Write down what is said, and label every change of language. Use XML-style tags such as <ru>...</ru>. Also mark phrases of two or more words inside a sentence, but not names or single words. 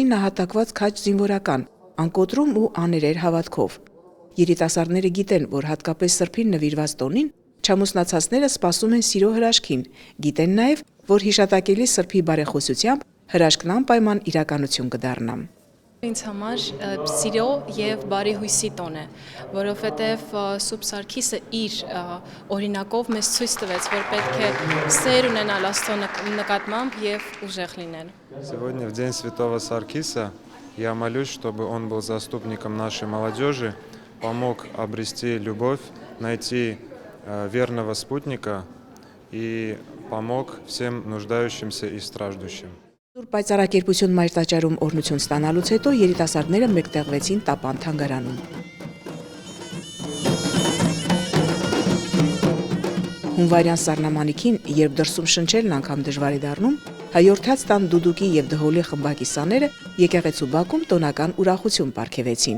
<hy>նահատակված քաջ զինվորական, անկոտրում ու աներեր հավատքով։ Երիտասարդները գիտեն, որ հատկապես Սրբին նվիրված տոնին չամուսնացածները սպասում են սիրո հրաշքին, գիտեն նաև, որ հիշատակելի Սրբի բարեխոսությամբ հրաշքն անպայման իրականություն կդառնա։ Ինձ համար սիրո եւ բարի հույսի տոն է, որովհետեւ Սուրբ Սարգիսը իր օրինակով մեզ ցույց տվեց, որ պետք է սեր ունենալ Աստծո նկատմամբ եւ ուժեղ լինել։</hy> <ru>Сегодня в день Святого Саркиса я молюсь, чтобы он был заступником нашей молодежи, помог обрести любовь, найти верного спутника и помог всем нуждающимся и страждущим.</ru> <hy>Սուրբ Պայծառակերպություն մայր տաճարում օրհնություն ստանալուց հետո երիտասարդները մեկտեղվեցին Տապան թանգարանում։ Հունվարյան սառնամանիքին, երբ դրսում շնչելն անգամ դժվար է դառնում, հայորդաց տան դուդուկի եւ դհոլի խմբակի սաները եկեղեցու բակում տոնական ուրախություն պարգևեցին։</hy>